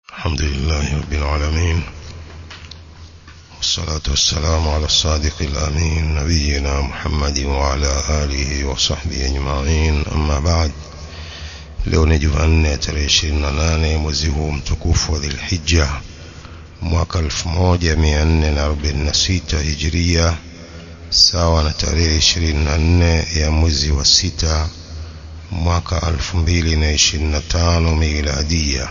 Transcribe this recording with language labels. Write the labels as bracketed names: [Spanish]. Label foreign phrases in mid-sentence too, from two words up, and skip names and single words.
[Arabic] الحمد لله رب العالمين، والصلاة والسلام على الصادق الأمين نبينا محمد وعلى آله وصحبه أجمعين. أما بعد، [Swahili] leo ni Jumanne tarehe 28 mwezi huu mtukufu wa Dhulhijja mwaka 1446 Hijria, sawa na tarehe 24 ya mwezi wa 6 mwaka 2025 miladia.